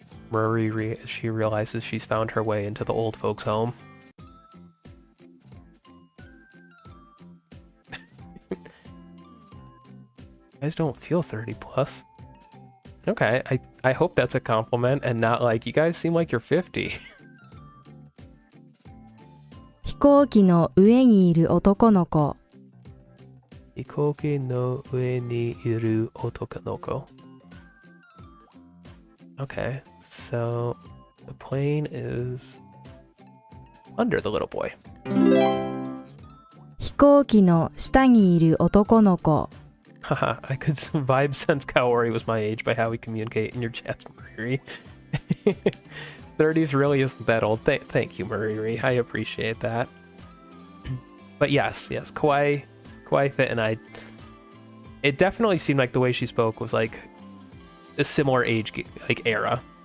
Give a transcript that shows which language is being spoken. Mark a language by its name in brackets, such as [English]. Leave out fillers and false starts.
[English] Mariri, as she realizes she's found her way into the old folks' home. You guys don't feel 30 plus. Okay, I hope that's a compliment and not like, you guys seem like you're 50. [Japanese] 飛行機の上にいる男の子。 Hikoki no ue ni iru otokanoko. [English] Okay, so the plane is under the little boy. [Japanese] 飛行機の下にいる男の子。 [English] Haha, I could vibe sense Kaori was my age by how we communicate in your chats, Mariri. 30s really isn't that old. Thank you, Mariri. I appreciate that. But yes, Kawaii Fit and I... It definitely seemed like the way she spoke was like a similar age like era.